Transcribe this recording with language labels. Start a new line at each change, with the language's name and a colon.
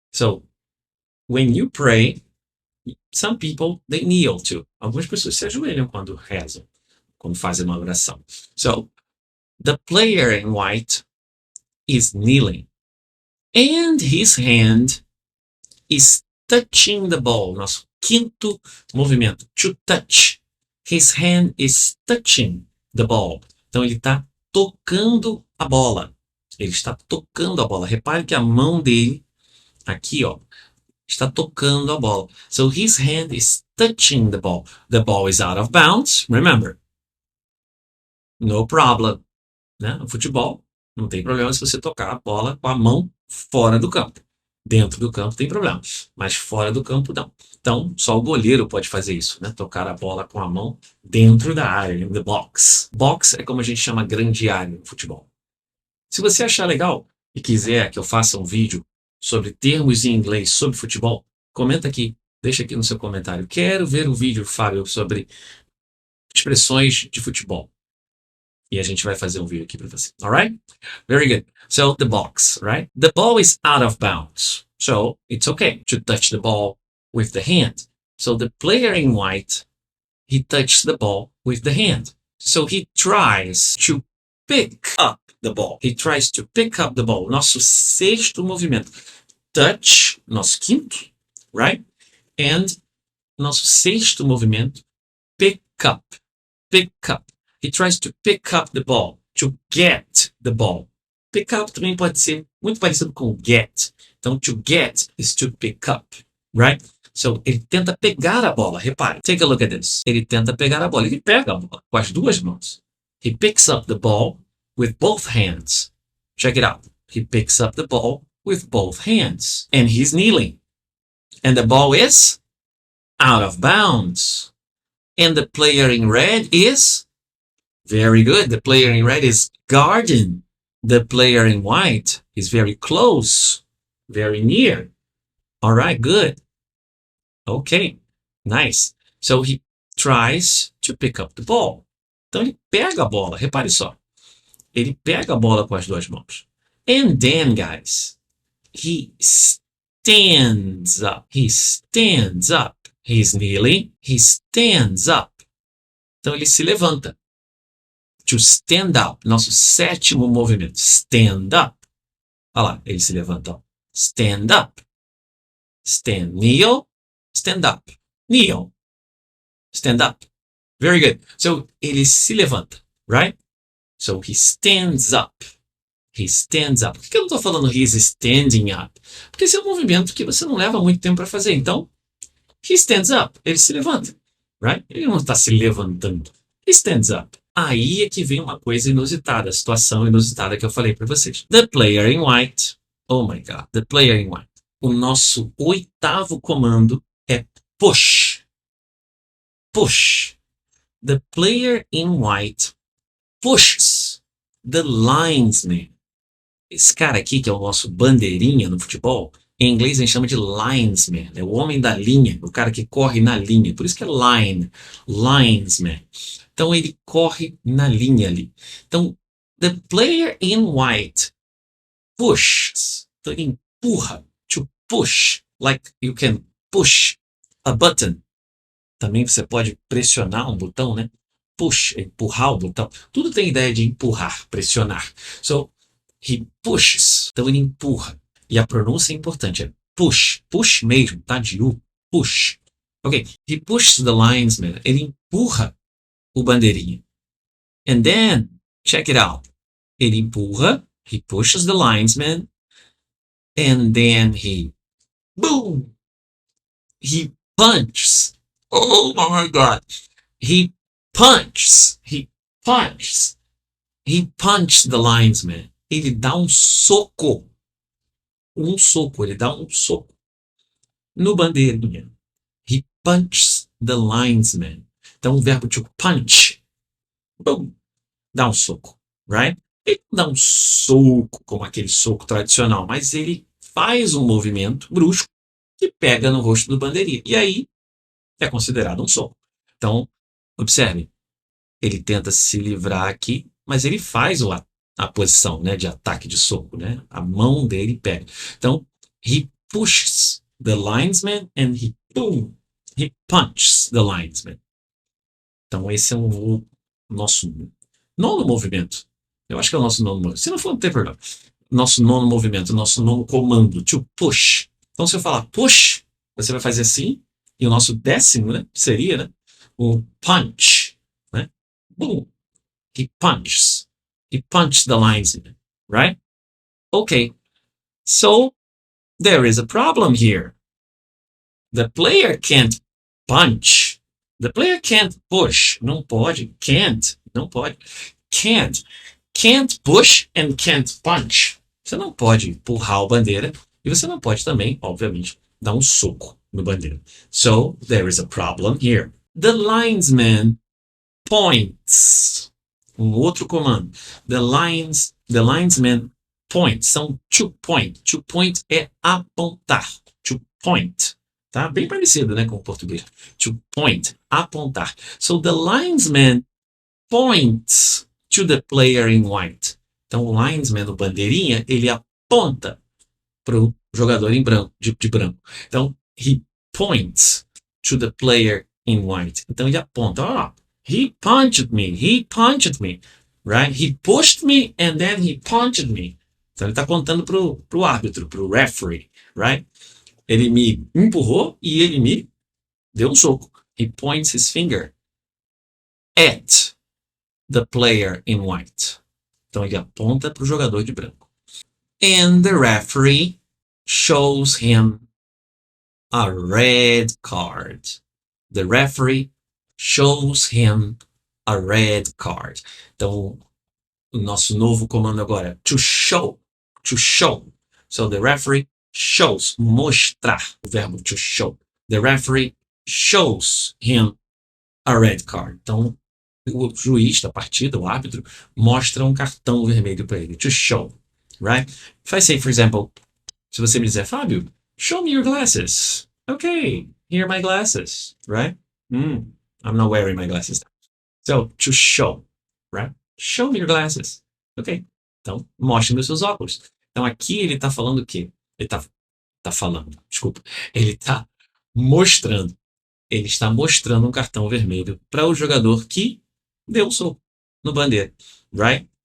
English: So, when you pray, some people, they kneel too.
Portuguese: Algumas pessoas se ajoelham quando rezam, quando fazem uma oração.
English: So, the player in white is kneeling. And his hand is touching the ball.
Portuguese: Nosso quinto movimento,
English: to touch. His hand is touching the ball.
Portuguese: Então, ele está tocando a bola. Ele está tocando a bola. Repare que a mão dele, aqui, ó, está tocando a bola.
English: So his hand is touching the ball. The ball is out of bounds. Remember, no problem. Né?
Portuguese: No futebol, não tem problema se você tocar a bola com a mão fora do campo. Dentro do campo tem problema, mas fora do campo não. Então, só o goleiro pode fazer isso, né? Tocar a bola com a mão dentro da área,
English: in the box.
Portuguese: Box é como a gente chama grande área no futebol. Se você achar legal e quiser que eu faça um vídeo sobre termos em inglês sobre futebol, comenta aqui, deixa aqui no seu comentário. Quero ver um vídeo, Fábio, sobre expressões de futebol. E a gente vai fazer um vídeo aqui para você.
English: Alright? Very good. So, the box, right? The ball is out of bounds. So, it's okay to touch the ball with the hand. So the player in white, he touches the ball with the hand. So he tries to pick up the ball. He tries to pick up the ball.
Portuguese: Nosso sexto movimento. Touch, nosso quinto, right?
English: And
Portuguese: nosso sexto movimento,
English: pick up. Pick up. He tries to pick up the ball. To get the ball.
Portuguese: Pick up também pode ser muito parecido com get.
English: Então, to get is to pick up, right?
Portuguese: So, ele tenta pegar a bola. Repare.
English: Take a look at this.
Portuguese: Ele tenta pegar a bola. Ele pega a bola com as duas mãos.
English: He picks up the ball with both hands. Check it out. He picks up the ball with both hands. And he's kneeling. And the ball is out of bounds. And the player in red is very good. The player in red is guarding. The player in white is very close, very near. All right, good. Okay, nice. So he tries to pick up the ball.
Portuguese: Então ele pega a bola, repare só. Ele pega a bola com as duas mãos.
English: And then, guys, he stands up. He stands up. He's kneeling. He stands up.
Portuguese: Então ele se levanta.
English: To stand up.
Portuguese: Nosso sétimo movimento.
English: Stand up.
Portuguese: Olha lá, ele se levanta.
English: Ó. Stand up. Stand. Kneel. Stand up. Kneel. Stand up. Very good. So,
Portuguese: ele se levanta.
English: Right? So, he stands up. He stands up.
Portuguese: Por que eu não estou falando
English: he's standing up?
Portuguese: Porque esse é um movimento que você não leva muito tempo para fazer. Então,
English: he stands up.
Portuguese: Ele se levanta. Right? Ele não está se levantando.
English: He stands up.
Portuguese: Aí é que vem uma coisa inusitada, a situação inusitada que eu falei para vocês.
English: The player in white. Oh my God. The player in white.
Portuguese: O nosso oitavo comando é
English: push. Push. The player in white pushes the linesman.
Portuguese: Esse cara aqui, que é o nosso bandeirinha no futebol, em inglês a gente chama de linesman. É o homem da linha, o cara que corre na linha. Por isso que é line. Linesman. Então ele corre na linha ali.
English: Então, the player in white pushes.
Portuguese: Então ele empurra.
English: To push. Like you can push a button.
Portuguese: Também você pode pressionar um botão, né? Push, empurrar o botão. Tudo tem ideia de empurrar, pressionar.
English: So, he pushes.
Portuguese: Então ele empurra. E a pronúncia é importante. É push. Push mesmo, tá? De U. Push. Ok.
English: He pushes the linesman.
Portuguese: Ele empurra o bandeirinha.
English: And then, check it out.
Portuguese: Ele empurra.
English: He pushes the linesman. And then he, boom! He punches. Oh my God. He punches. He punches. He punches the linesman.
Portuguese: Ele dá um soco. Um soco. Ele dá um soco no bandeirinha.
English: He punches the linesman.
Portuguese: Então, o verbo to punch. Boom. Dá um soco. Right? Ele não dá um soco como aquele soco tradicional, mas ele faz um movimento brusco que pega no rosto do bandeirinha. E aí, é considerado um soco. Então, observe. Ele tenta se livrar aqui, mas ele faz a posição, né, de ataque de soco. Né? A mão dele pega. Então, he pushes the linesman and he, boom, he punches the linesman. Então, esse é o nosso nono movimento. Eu acho que é o nosso nono movimento. Se não for, não tem problema. Nosso nono movimento, nosso nono comando, to push. Então, se eu falar push, você vai fazer assim. E o nosso décimo, né, seria, né, o punch. Né? Boom.
English: He punches. He punches the linesman. Right? Okay. So, there is a problem here. The player can't punch. The player can't push.
Portuguese: Não pode.
English: Can't. Não pode. Can't. Can't push and can't punch.
Portuguese: Você não pode empurrar o bandeira e você não pode também, obviamente, dar um soco no bandeira.
English: So, there is a problem here. The linesman points.
Portuguese: Um outro comando.
English: The linesman points. São to point. To point é apontar. To point. Tá?
Portuguese: Bem parecido, né, com o português.
English: To point. Apontar. So, the linesman points to the player in white.
Portuguese: Então, o linesman, o bandeirinha, ele aponta para o jogador em branco, de branco. Então,
English: he points. to the player in white.
Portuguese: Então ele aponta,
English: he punched me, right? He pushed me and then he punched me.
Portuguese: Então ele está apontando pro árbitro, pro referee, right? Ele me empurrou e ele me deu um soco.
English: He points his finger at the player in white.
Portuguese: Então ele aponta pro jogador de branco.
English: And the referee shows him a red card. The referee shows him a red card.
Portuguese: Então, o nosso novo comando agora é to show.
English: To show. So the referee shows, mostrar, o verbo to show. The referee shows him a red card.
Portuguese: Então, o juiz da partida, o árbitro, mostra um cartão vermelho para ele. To show.
English: Right? If I say, for example,
Portuguese: se você me dizer, Fábio,
English: show me your glasses. Okay, here are my glasses. Right? I'm not wearing my glasses. So, to show. Right? Show me your glasses. Ok.
Portuguese: Então, mostre-me os seus óculos. Então, aqui ele está falando o quê? Ele está falando, desculpa. Ele está mostrando. Ele está mostrando um cartão vermelho para o jogador que deu um soco no bandeira. Right?